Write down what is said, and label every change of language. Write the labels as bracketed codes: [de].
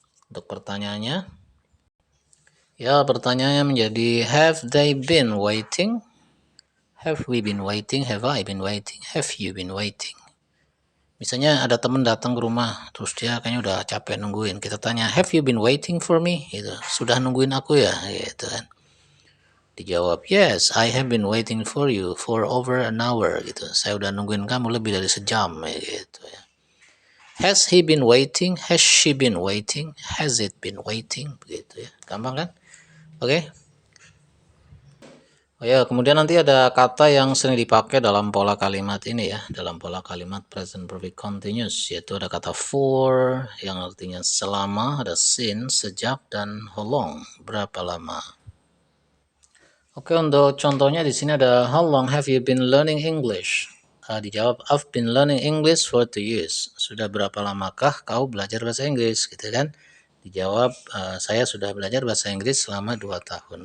[id] Untuk pertanyaannya, ya pertanyaannya menjadi [en] have they been waiting, have we been waiting, have I been waiting, have you been waiting. [id] Misalnya ada teman datang ke rumah, terus dia kayaknya udah capek nungguin. Kita tanya, [en] have you been waiting for me? [id] Gitu. Sudah nungguin aku ya? Gitu kan. Dijawab, [en] yes, I have been waiting for you for over an hour. Gitu. [id] Saya udah nungguin kamu lebih dari sejam. Gitu ya. [en] Has he been waiting? Has she been waiting? Has it been waiting? [id] Begitu ya. Gampang kan? Oke. Okay. Oh ya, kemudian nanti ada kata yang sering dipakai dalam pola kalimat ini ya, dalam pola kalimat present perfect continuous, yaitu ada kata for yang artinya selama, ada since, sejak, dan how long, berapa lama. Oke, untuk contohnya di sini ada [en] how long have you been learning English? [id] Dijawab, [en] I've been learning English for 2 years. Sudah berapa [id] lamakah kau belajar bahasa Inggris, gitu kan? Dijawab, saya sudah belajar bahasa Inggris selama 2 tahun.